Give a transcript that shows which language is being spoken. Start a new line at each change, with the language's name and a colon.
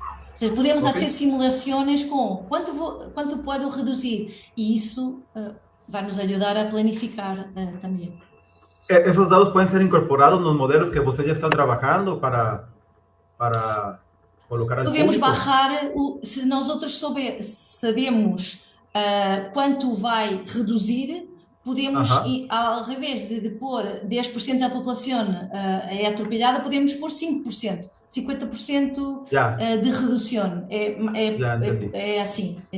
Portuguese: Ou seja, podemos fazer simulações com quanto pode reduzir e isso vai nos ajudar a planificar também.
Spanish: ¿Esos datos pueden ser incorporados en los modelos que ustedes ya están trabajando para colocar al
Portuguese: podemos
Spanish: público?
Portuguese: Barrar, se nós outros sabemos quanto vai reduzir, podemos, ao invés de pôr 10% da população é atropelada, podemos pôr 5%, 50% de redução. É assim.